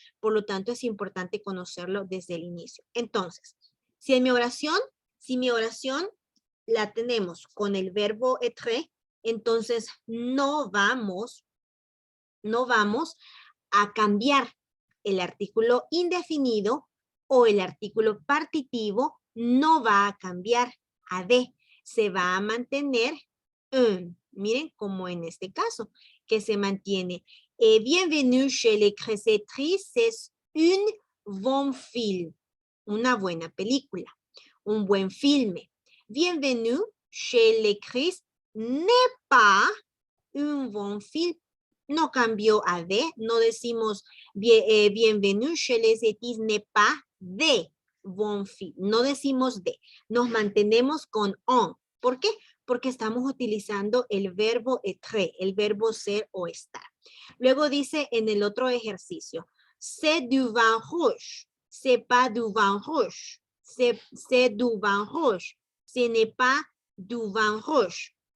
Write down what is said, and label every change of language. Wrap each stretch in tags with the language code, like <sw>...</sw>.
<es>Por lo tanto, es importante conocerlo desde el inicio. Entonces, si mi oración la tenemos con el verbo être, entonces no vamos a cambiar el artículo indefinido o el artículo partitivo, no va a cambiar a de, se va a mantener un. Miren como en este caso, que se mantiene.</es> <fr>Bienvenue chez les Créatrices, c'est un bon film.</fr> <es>Una buena película, un buen filme.</es> <fr>Bienvenue chez les Créatrices n'est pas un bon film.</fr> <es>No cambió a de, no decimos</es> <fr>bienvenue chez les Créatrices n'est pas de bon film.</fr> <es>No decimos de, nos mantenemos con on. ¿Por qué? Porque estamos utilizando el verbo être, el verbo ser o estar. Luego dice en el otro ejercicio,</es> <fr>c'est du vin rouge,</fr> <es>c'est pas du vin rouge.</es> <fr>C'est du vin rouge. Ce n'est pas du vin rouge.</fr>